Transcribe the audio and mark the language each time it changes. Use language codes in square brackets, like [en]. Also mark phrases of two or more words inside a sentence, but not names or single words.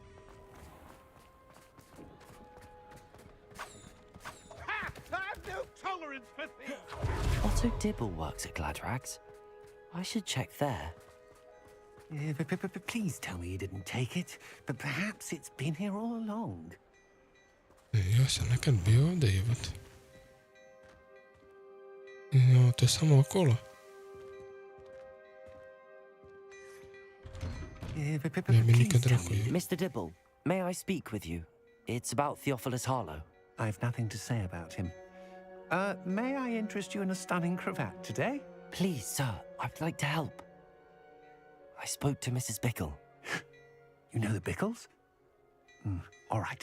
[en] Ha! I have no tolerance for thieves! Otto Dibble works at Gladrags. I should check there. Please tell me you didn't take it. But perhaps it's been here all along. [hr] Ja sam nekad bio ovdje, jebate. No, to je samo okolo. Ne bi nikad rekao je. [en] Mr. Dibble, may I speak with you? It's about Theophilus Harlow. I've nothing to say about him. May I interest you in a stunning cravat today? Please, sir, I'd like to help. I spoke to Mrs. Bickle. You know the Bickles? All right.